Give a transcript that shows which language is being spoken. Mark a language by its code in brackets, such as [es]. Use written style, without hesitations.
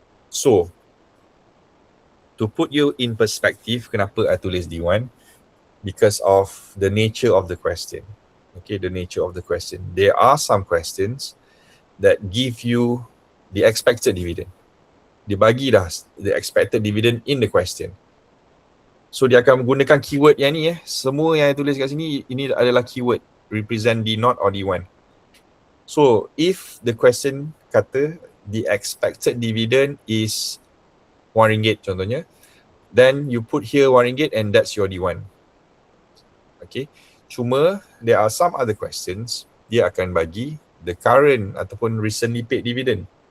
[en] So, to put you in perspective, [ms] kenapa I tulis [en] D1? Because of the nature of the question. Okay, the nature of the question. There are some questions that give you the expected dividend. [ms] Dia bagi dah [en] the expected dividend in the question. [ms] So dia akan menggunakan keyword yang ni semua yang saya tulis kat sini, ini adalah keyword [en] represent D0 or D1. So if the question kata the expected dividend is RM1 contohnya, then you put here RM1 and that's your D1. Okay, cuma there are some other questions, [ms] dia akan bagi [en] the current ataupun recently paid dividend.